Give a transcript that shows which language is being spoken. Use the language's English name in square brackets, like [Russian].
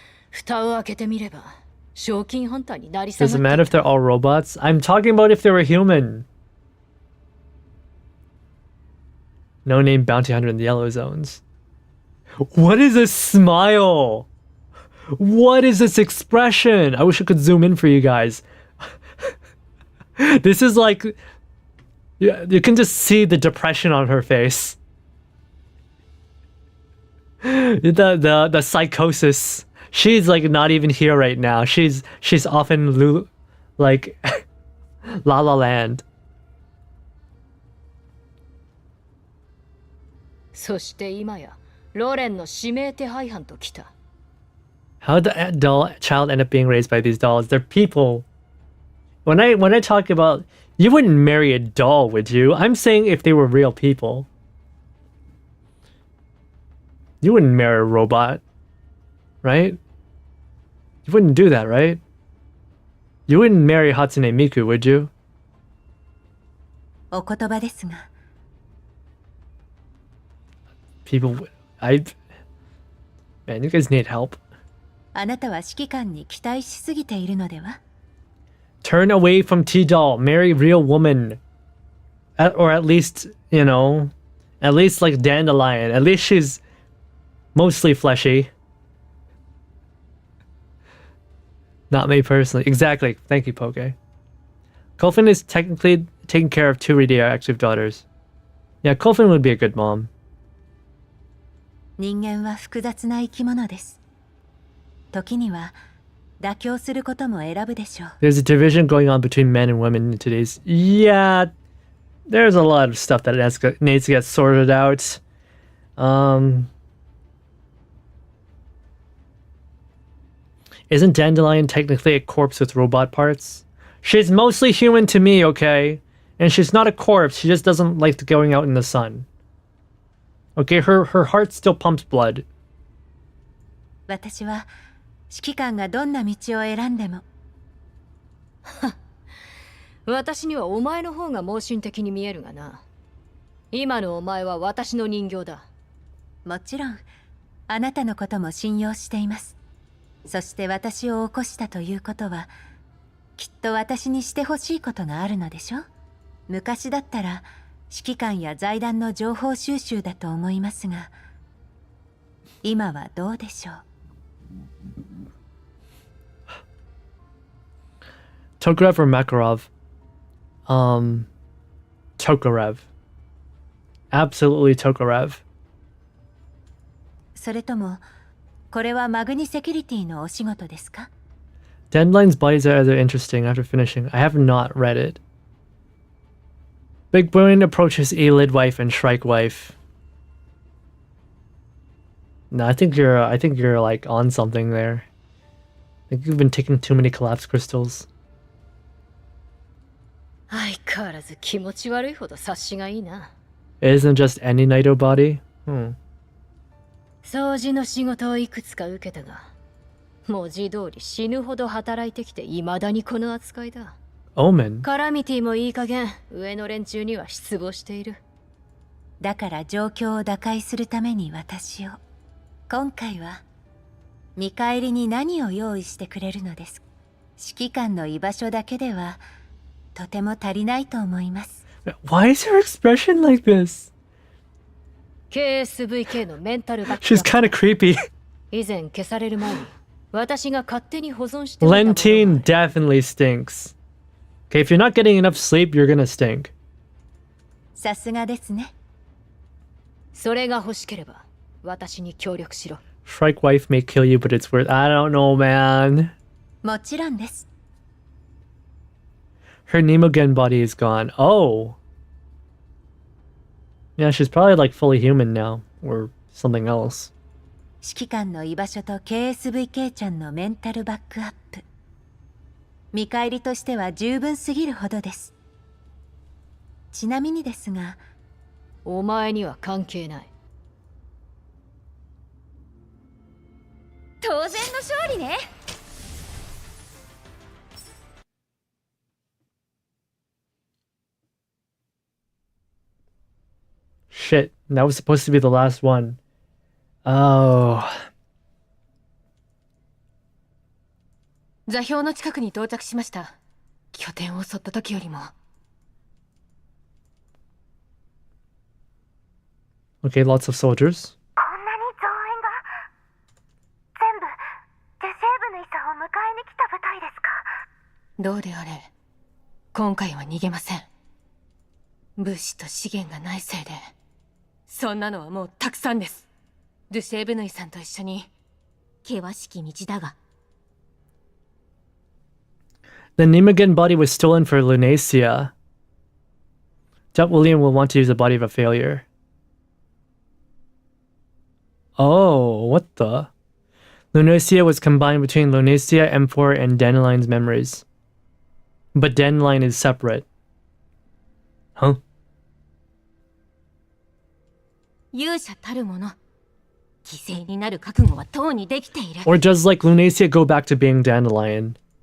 [Japanese] 蓋を開けてみれば、賞金ハンターになり下 [English] Does [Japanese] がって [English] matter if they're all robots? I'm talking about if they were human. No name bounty hunter in the yellow zones. What is this smile? What is this expression? I wish I could zoom in for you guys. This is like, you can just see the depression on her face. The psychosis. She's like not even here right now. She's off in like La La Land. [Japanese] そして今やロレンの指名手配犯と来た。 [English] How did the child end up being raised by these dolls? They're people. When I talk about, you wouldn't marry a doll, would you? I'm saying if they were real people. You wouldn't marry a robot, right? You wouldn't do that, right? You wouldn't marry Hatsune Miku, would you? [Japanese] お言葉ですが。 [English] People, man, you guys need help. [Japanese] あなたは指揮官に期待しすぎているのでは？ [English] Turn away from T-doll. Marry real woman. Or at least, you know, at least like Dandelion. At least she's mostly fleshy. Not me personally. Exactly. Thank you, Poke. Kofin is technically taking care of 2 radioactive daughters. Yeah, Kofin would be a good mom. [Japanese] 人間は複雑な生き物です。時には妥協することも選ぶでしょう。 [English] There's a division going on between men and women in today's... Yeah, there's a lot of stuff that needs to get sorted out. Isn't Dandelion technically a corpse with robot parts? She's mostly human to me, okay? And she's not a corpse, she just doesn't like going out in the sun. Okay, her heart still pumps blood. [Japanese] 私は指揮官がどんな道を選んでも私にはお前の方が盲信的に見えるがな。今のお前は私の人形だ。もちろんあなたのことも信用しています。そして私を起こしたということはきっと私にしてほしいことがあるのでしょ。昔だったら指揮官や財団の情報収集だと思いますが今はどうでしょう。 [English] Tokarev or Makarov? Tokarev. Absolutely Tokarev. [Japanese] それともこれはマグニセキュリティのお仕事ですか？ [English] Dandelion's bodies are either interesting after finishing. I have not read it. Big Boon approaches Elid wife and Shrike wife. No, I think you're like on something there. I think you've been taking too many collapse crystals. [Japanese] 相変わらず気持ち悪いほど察しがいいな。 [English] It isn't just any Naito body? Hmm. [Japanese] 掃除の仕事をいくつか受けたが、文字通り死ぬほど働いてきて未だにこの扱いだ。 [English] Omen? [Japanese] カラミティもいい加減上の連中には失望している。だから状況を打開するために私を。今回は見返りに何を用意してくれるのですか？指揮官の居場所だけではとても足りないと思います。 [English] Why is her expression like this? [Japanese] KSVK のメンタルバック。 [English] She's kind of creepy. [Japanese] 以前消される前に私が勝手に保存しておいたものが [English] Lentine definitely stinks. Okay, if you're not getting enough sleep, you're gonna stink. [Japanese] さすがですね。それが欲しければ私に協力しろ。 [English] Shrike wife may kill you, but it's worth. I don't know, man. [Japanese] もちろんです。 [English] Her Nemogen body is gone. Oh. Yeah, she's probably like fully human now, or something else. [Japanese] 指揮官の居場所と KSVK ちゃんのメンタルバックアップ。見返りとしては十分すぎるほどです。ちなみにですが、お前には関係ない。当然の勝利ね。 [English] Shit, that was supposed to be the last one. Oh. [Japanese] 座標の近くに到着しました。拠点を襲った時よりも。 [English] Okay, lots of soldiers. [Japanese] こんなに増援が全部デセーブヌイさんを迎えに来た部隊ですか？どうであれ、今回は逃げません。物資と資源がないせいで、そんなのはもうたくさんです。デュシェーブヌイさんと一緒に険しき道だが。 [English] The Nemogen body was stolen for Lunacia. Doubt William will want to use the body of a failure. Oh, what the? Lunacia was combined between Lunacia, M4, and Dandelion's memories. But Dandelion is separate. Huh? [Japanese] 勇者たるもの、犠牲になる覚悟はとうにできている。 [English] Or does like Lunacia go back to being Dandelion?